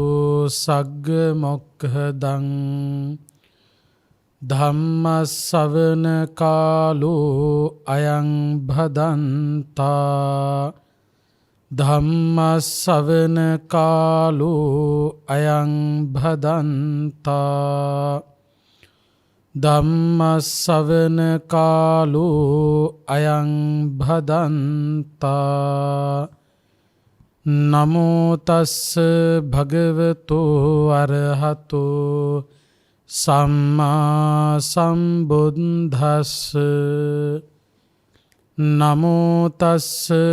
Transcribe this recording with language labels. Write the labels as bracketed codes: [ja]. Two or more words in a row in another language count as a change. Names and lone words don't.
[pi] सग्गमोक्खदं धम्मसवන कालो अयं भदन्ता धम्मसवන कालो अयं भदन्ता ධම්මස්සවන කාලෝ අයං භදන්තා නමෝ තස්ස භගවතෝ අරහතෝ සම්මා සම්බුද්දස්ස නමෝ තස්ස